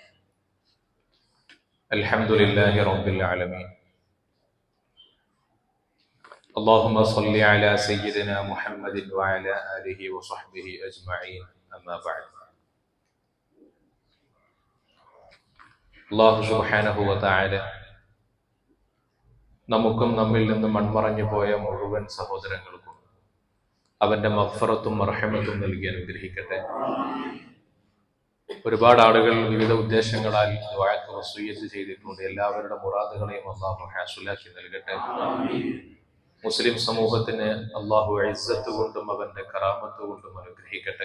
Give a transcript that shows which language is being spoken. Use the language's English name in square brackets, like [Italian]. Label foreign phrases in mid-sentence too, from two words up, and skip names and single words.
[Arabic] الحمد لله رب العالمين. اللهم صل على سيدنا محمد وعلى آله وصحبه أجمعين. أما بعد. الله سبحانه وتعالى [Malayalam] നമുക്കും നമ്മിൽ നിന്ന് മൺമറഞ്ഞു പോയ മുഴുവൻ സഹോദരങ്ങൾക്കും അവന്റെ മഗ്ഫിറത്തും മർഹമത്തും നൽകി അനുഗ്രഹിക്കട്ടെ. ഒരുപാട് ആളുകൾ വിവിധ ഉദ്ദേശങ്ങളാൽ ദുആക്ക് വസിയ്യത്ത് ചെയ്തിട്ടുണ്ട്. എല്ലാവരുടെ മുറാദുകളെയും അല്ലാഹു ഹാസിലാക്കി നൽകട്ടെ. മുസ്ലിം സമൂഹത്തിന് അല്ലാഹു ഇസ്സത്ത് കൊണ്ടും അവന്റെ കറാമത്ത് കൊണ്ടും അനുഗ്രഹിക്കട്ടെ.